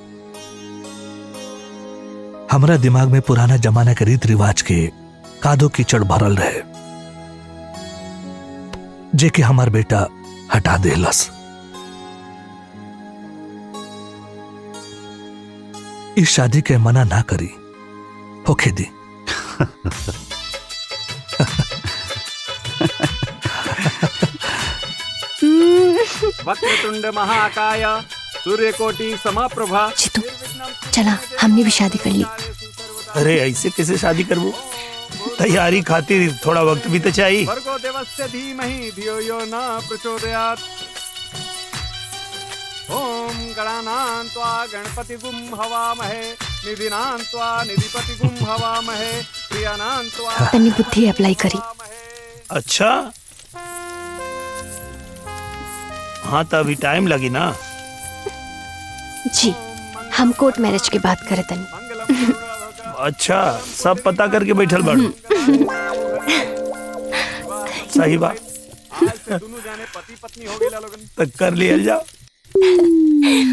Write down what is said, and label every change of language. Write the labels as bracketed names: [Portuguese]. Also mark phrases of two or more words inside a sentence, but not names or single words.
[Bhojpuri] हमरा दिमाग में पुराना जमाना के रीत रिवाज के कादो कीचड़ भरल रहे, जे कि हमार बेटा हटा देलस। इस शादी के मना ना करी, होके दी। [Sanskrit] वक्रतुंड महाकाय सूर्यकोटि समप्रभा। [Bhojpuri] चला, हमने भी शादी कर ली। अरे ऐसे कैसे शादी करबो? तैयारी खातिर थोड़ा वक्त भी तो चाहिए। [Sanskrit] भर्गो देवस्य धीमहि धियो यो न प्रचोदयात्। ओम गणानां त्वा गणपतिगुं हवामहे निधिनां त्वा निधिपतिगुं हवामहे प्रियानां त्वा। [Bhojpuri] तनी बुद्धि अप्लाई करी। अच्छा, हाँ तो अभी टाइम लगी ना। जी, हम [English] court marriage [Bhojpuri] की बात करे तनी। अच्छा, सब पता करके बैठल बाड़ू। सही बात। तो कर लिया जाओ।